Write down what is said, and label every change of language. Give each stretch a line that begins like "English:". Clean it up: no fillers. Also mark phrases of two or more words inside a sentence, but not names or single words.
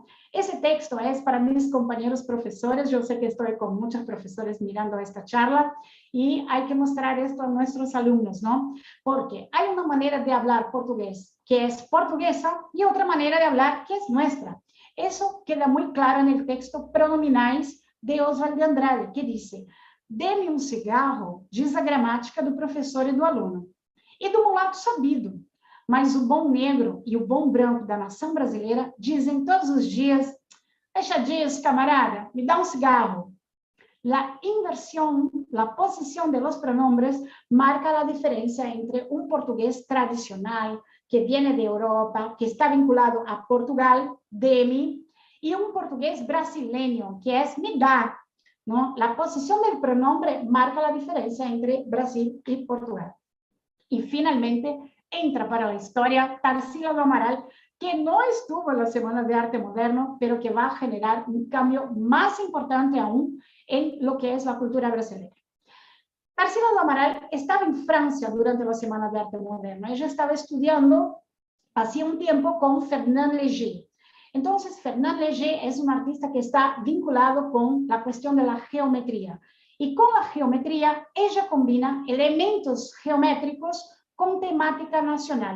Spanish: Ese texto es para mis compañeros profesores. Yo sé que estoy con muchos profesores mirando esta charla y hay que mostrar esto a nuestros alumnos, ¿no? Porque hay una manera de hablar portugués que es portuguesa y otra manera de hablar que es nuestra. Eso queda muy claro en el texto Pronominais de Oswald de Andrade, que dice:
Portuguese: dê-me um cigarro, diz a gramática do professor e do aluno, e do mulato sabido. Mas o bom negro e o bom branco da nação brasileira dizem todos os dias: deixa disso, camarada, me dá um cigarro.
Spanish: La inversión, la posición de los pronombres marca la diferencia entre un portugués tradicional que viene de Europa, que está vinculado a Portugal, deme, y un portugués brasileño, que es
Portuguese: me dá,
Spanish: ¿no? La posición del pronombre marca la diferencia entre Brasil y Portugal. Y finalmente entra para la historia Tarsila do Amaral, que no estuvo en la Semana de Arte Moderno, pero que va a generar un cambio más importante aún en lo que es la cultura brasileña. Tarsila do Amaral estaba en Francia durante la Semana de Arte Moderno. Ella estaba estudiando hacía un tiempo con Fernand Léger. Entonces, Fernand Léger es un artista que está vinculado con la cuestión de la geometría. Y con la geometría, ella combina elementos geométricos con temática nacional.